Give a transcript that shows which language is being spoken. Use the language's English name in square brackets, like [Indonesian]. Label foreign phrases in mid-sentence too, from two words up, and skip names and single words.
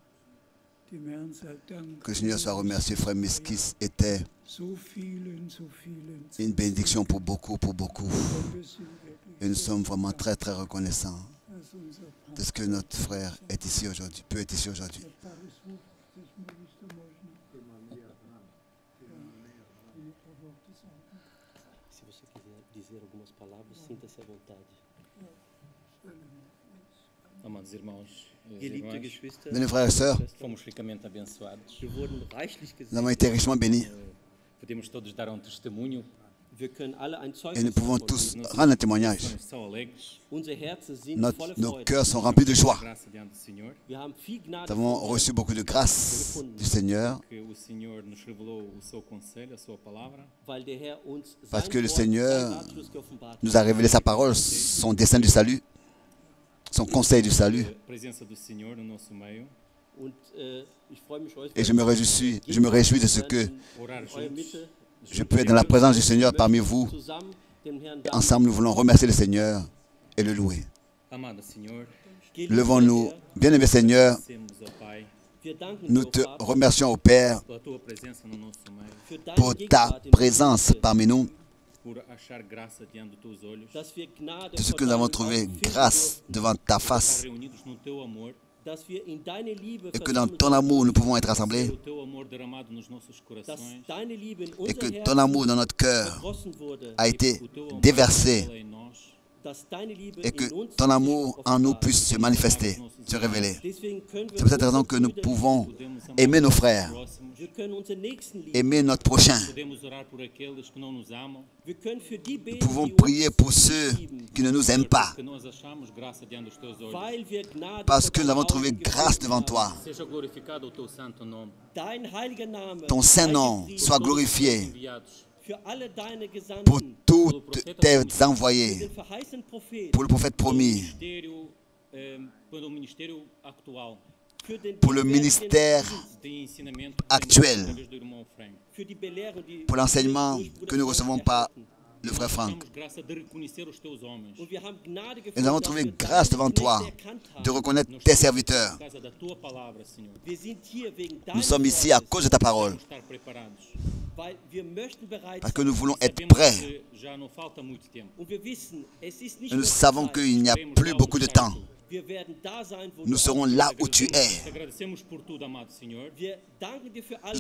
[French] Que le Seigneur soit remercié. Frère Miskis était une bénédiction pour beaucoup, Et nous sommes vraiment très, très reconnaissants de ce que notre frère est ici aujourd'hui, peut être ici aujourd'hui. [Portuguese] Se você quiser dizer algumas palavras, sinta-se à vontade. Amados irmãos e [German] Geliebte [Portuguese] irmãs, [German] Geschwister, [French] Bien, frères et sœurs, [Portuguese] fomos ricamente abençoados. [German] wir wurden reichlich [French] nous avons été [German] gesegnet. [French] richement bénis. [Portuguese] Podemos todos dar um testemunho. [German] Wir können alle ein [French] Et nous [German] Zeugnis [French] pouvons [German] davon [French] tous [German] geben. [French] rendre un témoignage. [Portuguese] São alegres. [German] Unsere Herzen sind voller [French] Nos [German] Freude. [French] cœurs sont remplis de joie. [Portuguese] Graça diante do Senhor, [German] Wir haben viel Gnade [French] Nous avons [German] von Gott. [French] reçu beaucoup de grâce du Seigneur [Portuguese] que o Senhor nos revelou o seu conselho, a sua palavra. [German] Weil der Herr uns [French] Parce [German] sein [French] que le [German] Wort, [French] Seigneur [German] sein Ratschluss geoffenbart hat. [French] nous a révélé sa parole, son dessein du salut, son conseil du salut. [Portuguese] A presença do Senhor no nosso meio, [German] Und ich freue mich heute, [French] Et je me réjouis de ce que [Portuguese] orar [German] in eurer [Portuguese] juntos. [German] Mitte [French] je peux être dans la présence du Seigneur parmi vous. [German] zusammen dem Herrn [French] Et [German] danken. [French] ensemble, nous voulons remercier le Seigneur et le louer. [Portuguese] Amado Senhor, [German] Geliebter [French] Levons-nous, [German] Herr, [French] bien-aimé Seigneur, [Portuguese] agradecemos ao Pai [German] wir danken [French] nous [German] dir, [French] te [German] o Vater, [French] remercions au Père [Portuguese] pela tua presença no nosso meio, [German] für deine [French] pour ta [German] Gegenwart in [French] présence [German] unserer Mitte, [French] parmi nous, [Portuguese] por achar graça diante dos teus olhos, [German] dass wir Gnade [French] de ce [German] vor [French] que nous avons [German] deinen [French] trouvé [German] Augen finden [French] grâce [German] durften, [French] devant ta [Portuguese] estar [French] face [Portuguese] reunidos no teu amor, [German] dass wir in deine Liebe [French] et que dans [German] versammelt [French] ton [German] sind, [French] amour, nous pouvons être rassemblés [Portuguese] o teu amor derramado nos nossos [German] dass [Portuguese] corações, [German] deine Liebe in [French] et [German] unser [French] que [German] Herz [French] ton amour dans notre cœur [German] vergossen wurde, [French] a été [Portuguese] o teu amor [French] déversé [Portuguese] revela em nós, [German] dass deine Liebe [French] et que [German] in uns [French] ton amour [German] sich [French] en nous [German] offenbart. [French] puisse se manifester, se révéler. [German] Deswegen können wir [French] C'est pour cette raison [German] unsere [French] que nous [German] Brüder [French] pouvons [Portuguese] podemos amar [French] aimer nos [Portuguese] os [French] frères, [Portuguese] próximos, [German] Wir können unsere Nächsten lieben. [French] aimer notre prochain. [Portuguese] podemos orar por aqueles que não nos amam, [German] Wir können für die [French] Nous [German] beten, [French] pouvons [German] die [French] prier [German] uns [French] pour [German] nicht [French] ceux [German] lieben, [French] qui ne nous aiment pas, [Portuguese] que nós achamos graça diante dos teus olhos. [German] weil wir Gnade [French] parce [German] vor [French] que nous [German] deinen [French] avons trouvé [German] Augen [French] grâce [German] gefunden [French] devant [German] haben. [French] toi. [Portuguese] Seja glorificado o teu santo nome. [German] Dein heiliger Name [French] Ton saint [German] sei [French] nom [German] gepriesen [French] soit glorifié [Portuguese] Enviados [German] für alle deine Gesandten, [French] pour tous tes envoyés, [German] den verheißenen Propheten, [French] pour le prophète promis, [Portuguese] ministério, pelo ministério actual [German] für den [French] pour le [German] gegenwärtigen [French] ministère [German] Dienst, [Portuguese] de ensinamento que [French] Actuel. [Portuguese] temos através do irmão Frank. [German] für die Belehrung, die [French] pour l'enseignement [German] durch Bruder [French] que nous [German] Frank [French] recevons par [German] erhalten. [French] le frère Franck. [Portuguese] Temos graça de reconhecer os teus homens. [German] Und wir haben Gnade [French] Et [German] gefunden, [French] nous avons [German] dass [French] trouvé [German] wir [French] grâce [German] deine [French] devant toi [German] Knechte erkannt haben. [French] de reconnaître [Portuguese] Nós [French] tes [Portuguese] estamos [French] serviteurs. [Portuguese] por causa da tua palavra, Senhor. [German] Wir sind hier wegen [French] Nous [German] deines [French] sommes ici à [German] Wortes, [French] cause de ta parole, [Portuguese] Vamos estar preparados. [German] weil wir möchten bereit [French] parce que [German] sein. [French] nous voulons être [Portuguese] Sabemos [French] prêts. [Portuguese] que já não falta muito tempo. [German] Und wir wissen, es ist nicht [French] Et nous [German] mehr [French] savons [German] Zeit. [French] qu'il n'y a [Portuguese] Queremos [French] plus [Portuguese] dar o [French] beaucoup de temps. [Portuguese] salto. [German] Wir werden da sein, wo [French] Nous [German] du [French] serons [German] auch [French] là [German] bist. [French] où tu [Portuguese] Te [French] es. [Portuguese] agradecemos por tudo, amado Senhor. [German] Wir danken dir für alles.